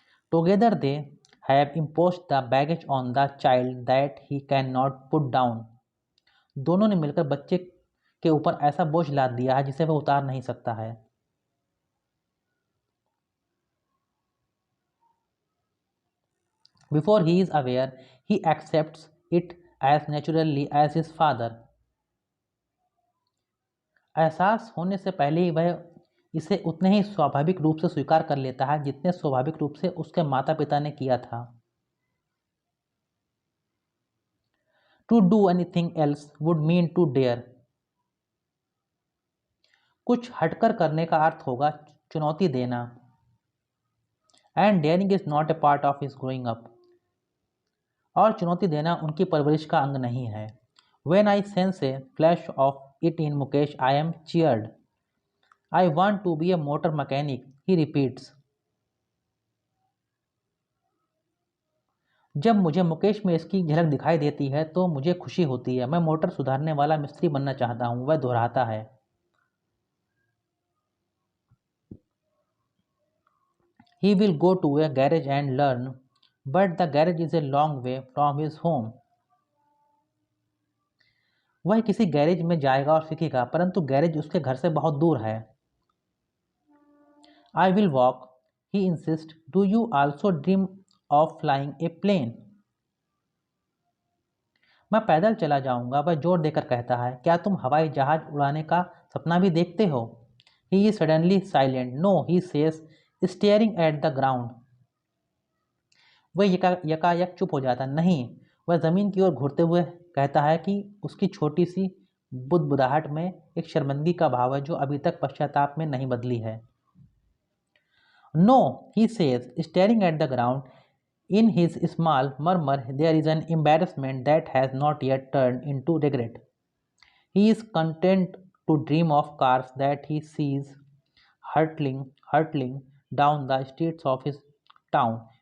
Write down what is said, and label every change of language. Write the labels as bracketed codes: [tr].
[en] Together they have imposed the baggage on the child that he cannot put down. [hi] दोनों ने मिलकर बच्चे के ऊपर ऐसा बोझ लाद दिया है जिसे वह उतार नहीं सकता है। [en] Before he is aware, he accepts it as naturally as his father. [hi] एहसास होने से पहले ही वह इसे उतने ही स्वाभाविक रूप से स्वीकार कर लेता है जितने स्वाभाविक रूप से उसके माता पिता ने किया था। [en] To do anything else would mean to dare. [hi] कुछ हटकर करने का अर्थ होगा चुनौती देना। [en] and daring is not a part of his growing up, [hi] और चुनौती देना उनकी परवरिश का अंग नहीं है। [en] When I sense a flash of it in Mukesh, I am cheered. I want to be a motor mechanic, he repeats. [hi] जब मुझे मुकेश में इसकी झलक दिखाई देती है तो मुझे खुशी होती है। मैं मोटर सुधारने वाला मिस्त्री बनना चाहता हूं, वह दोहराता है। [en] He will go to a garage and learn, but the garage is a long way from his home. [hi] वह किसी गैरेज में जाएगा और सीखेगा, परंतु गैरेज उसके घर से बहुत दूर है। [en] I will walk, he insists. Do you also dream of flying a plane? [hi] मैं पैदल चला जाऊंगा, वह जोर देकर कहता है। क्या तुम हवाई जहाज उड़ाने का सपना भी देखते हो? [en] He is suddenly silent. No, he says, staring at the ground. [hi] वह यकायक चुप हो जाता। नहीं, वह जमीन की ओर घूरते हुए कहता है कि उसकी छोटी सी बुदबुदाहट में एक शर्मिंदगी का भाव है जो अभी तक पश्चाताप में नहीं बदली है। [en] No, he says, staring at the ground. In his small murmur there is an embarrassment that has not yet turned into regret. He is content to dream of cars that he sees hurtling down the streets of his town.